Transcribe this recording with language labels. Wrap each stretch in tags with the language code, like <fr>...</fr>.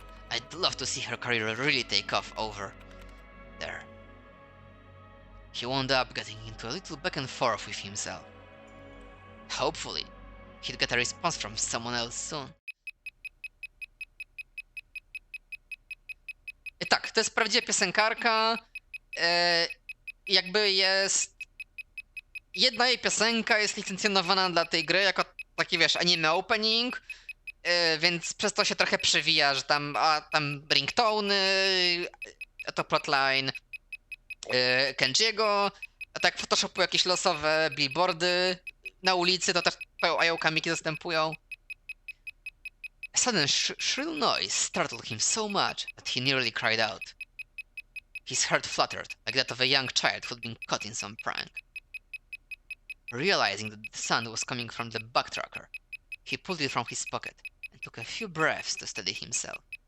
<en>I'd love to see her career really take off over there. He wound up getting into a little back and forth with himself. Hopefully, he'd get a response from someone else soon.</en> <pl>Tak, to jest prawdziwa piosenkarka. Jakby jest... Jedna jej piosenka jest licencjonowana dla tej gry jako taki, wiesz, anime opening, więc przez to się trochę przewija, że tam ringtony, a to plotline Kenjiego, a tak Photoshopu jakieś losowe billboardy na ulicy, to też Ayakamiki zastępują.</pl> <en>A sudden shrill noise startled him so much that he nearly cried out. His heart fluttered like that of a young child who'd been caught in some prank. Realizing that the sound was coming from the backtracker, he pulled it from his pocket and took a few breaths to steady himself.</en>